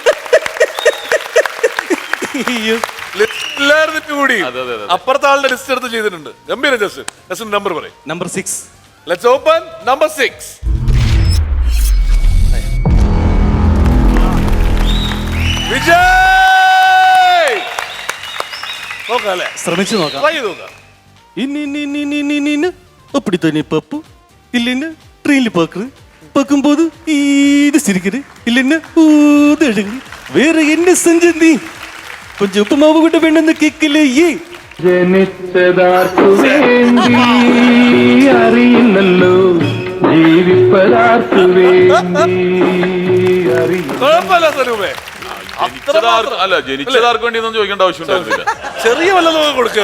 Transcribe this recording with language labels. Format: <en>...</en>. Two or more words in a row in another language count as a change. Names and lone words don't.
<ml>കൂടി അപ്പുറത്തെ ആളുടെ ലിസ്റ്റ് എടുത്ത് ചെയ്തിട്ടുണ്ട്. ഗംഭീര</ml> <en>just number</en> <ml>പറയും. നമ്പർ 6.</ml> <en>let's open number 6. Vijay നോക്കാല്ലേ?</en> <ml>ശ്രമിച്ചു നോക്കാം. ട്രൈ ചെയ്ത് നോക്കാം.</ml> <ta>அப்படி தானே பப்பு இல்லைன்னா ட்ரெயினில் பார்க்குறது பார்க்கும்போது இது சிரிக்குது இல்லைன்னா ஊது அழுகுது. வேற என்ன செஞ்ச நீ? கொஞ்சம் உப்புமாவு கூட வேணும்னு கேட்கலையே.</ta> <ml>ജനിച്ചതാർക്കു വേണ്ടി അറിയില്ലല്ലോ, ജീവിപ്പതാർക്കു വേണ്ടി കുഴപ്പമില്ല സനൂപേ. അല്ല, ജനിച്ചതാർക്ക് വേണ്ടി ഒന്നും ചോദിക്കേണ്ട ആവശ്യം ഉണ്ടായിരുന്നില്ല. ചെറിയ വല്ലതും കൊടുക്കുക.</ml>